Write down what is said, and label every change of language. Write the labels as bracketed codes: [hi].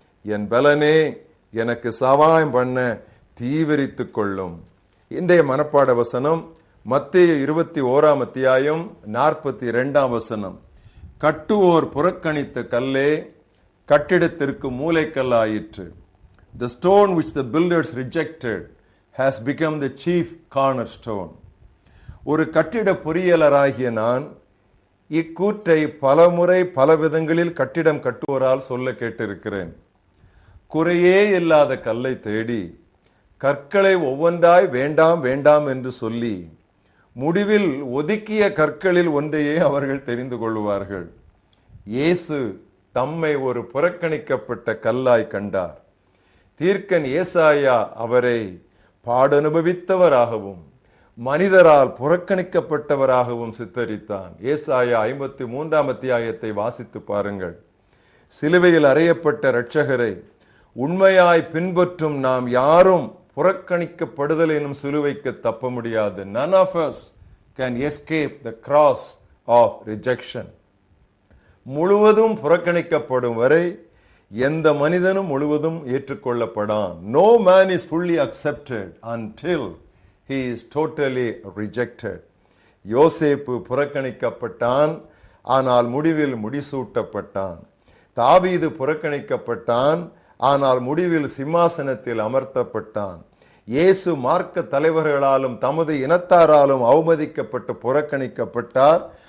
[ta] என் பலனே, எனக்கு சகாயம் பண்ண தீவிரித்துக் கொள்ளும். இன்றைய மனப்பாட வசனம் மத்தேயு 21:42. கட்டுவோர் புறக்கணித்த கல்லே கட்டிடத்திற்கு மூலைக்கல்லாயிற்று. [en] The stone which the builders rejected has become the chief cornerstone. [ta] ஒரு கட்டிட பொறியியலராகிய நான் இக்கூற்றை பலமுறை பல விதங்களில் கட்டிடம் கட்டுவோரால் சொல்ல கேட்டிருக்கிறேன். குறையே இல்லாத கல்லை தேடி கற்களை ஒவ்வொன்றாய் வேண்டாம் வேண்டாம் என்று சொல்லி முடிவில் ஒதுக்கிய கற்களில் ஒன்றையே அவர்கள் தெரிந்து கொள்வார்கள். இயேசு தம்மை ஒரு புறக்கணிக்கப்பட்ட கல்லாய் கண்டார். தீர்க்கன் ஏசாயா அவரை பாடனுபவித்தவராகவும் மனிதரால் புறக்கணிக்கப்பட்டவராகவும் சித்தரித்தான். ஏசாயா 53 வாசித்து பாருங்கள். சிலுவையில் அறையப்பட்ட இரட்சகரை உண்மையாய் பின்பற்றும் நாம் யாரும் புறக்கணிக்கப்படுதல் எனும் சிலுவைக்கு தப்ப முடியாது. [en] None of us can escape the cross of rejection. [ta] முழுவதும் புறக்கணிக்கப்படும் வரை எந்த மனிதனும் முழுவதும் ஏற்றுக்கொள்ளப்படான். [en] No man is fully accepted until he is totally rejected. [ta] யோசேப்பு புறக்கணிக்கப்பட்டான், ஆனால் முடிவில் முடிசூட்டப்பட்டான். தாவீது புறக்கணிக்கப்பட்டான், ஆனால் முடிவில் சிம்மாசனத்தில் அமர்த்தப்பட்டான். இயேசு மார்க்க தலைவர்களாலும் தமது இனத்தாராலும் அவமதிக்கப்பட்டு புறக்கணிக்கப்பட்டார்.